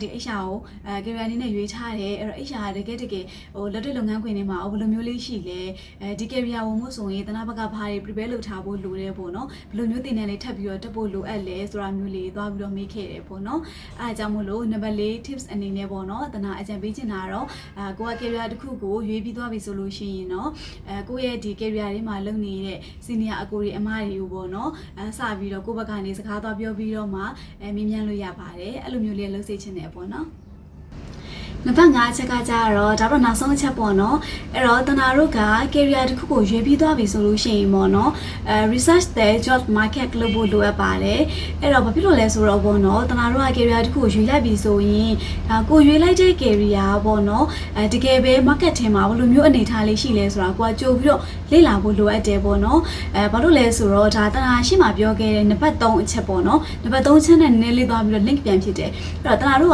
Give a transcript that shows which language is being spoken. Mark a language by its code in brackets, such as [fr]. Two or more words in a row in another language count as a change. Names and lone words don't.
[my] HR ကိုcareer အနေနဲ့ရွေးထားတယ်အဲ့တော့ HR တကယ်ဟိုလက်တွေ့လုပ်ငန်းခွင်တွေမှာဘယ်လိုမျိုးလေးရှိလဲဒီ career ဝင်မှုဆိုရင်တနာဘက်ကဘာတွေ prepare လုပ်ထားဖို့လိုတယ်ပေါ့နော်ဘယ်လိုမျိုးသင်တန်းလေးထပ်ပြီးတော့တက်ဖို့လိုအပ်လဲဆိုတာမျိုးလေးသွားပြီးတော့မေးခဲ့တယ်ပေါ့နော်အဲအကြောင်းမို့လို့ number 4 tips အနေနဲ့ပေါ့နော်တနာအကြံပေးချင်တာတော့ကိုက career တစ်ခုကိုရွေးပြီးသွားပြီဆိုလို့ရှိရင်တော့ကိုယ့်ရဲ့ဒီ career တွေမှာလုပ်နေတဲ့ senior အကိုတွေအမတွေကိုပေါ့နော်စပြီးတော့ကို ယ့်ဘက်ကနေစကားသွားပြောပြီးတော့မှမြင်မြန်လို့ရပါတယ်အဲ့လိုမျိုးလေးလုပ်စေချင်တယ်ပေါ့နော်နံပါတ်5ချက်ကကြတော့ဒါတော့နောက်ဆုံးအချက်ပေါ့နော်အဲ့တော့တနာတို့က career တစ်ခုကိုရွေးပြီးသွားပြီဆိုလို့ရှိရင်ပေါ့နော် [en] research the job market [my] လုပ်ဖို့လိုအပ်ပါတယ်အဲ့တော့ဘာဖြစ်လို့လဲဆိုတော့ပေါ့နော်တနာတို့က career တစ်ခုကိုရွေးလိုက်ပြီဆိုရင်ကိုရွေးလိုက်တဲ့ career ပေါ့နော်တကယ်ပဲ market ထဲမှာဘယ်လိုမျိုးအနေအထားလေးရှိလဲဆိုတာကိုကကြိုပြီးတော့လေ့လာဖို့လိုအပ်တယ်ပေါ့နော်ဘာလို့လဲဆိုတော့ဒါတနာရှင်းမှာပြောခဲ့တဲ့နံပါတ်3အချက်ပေါ့နော်နံပါတ်3ချက်နဲ့နည်းနည်းလေးသွားပြီးတော့ link ပြန်ဖြစ်တယ်အဲ့တော့တနာတို့က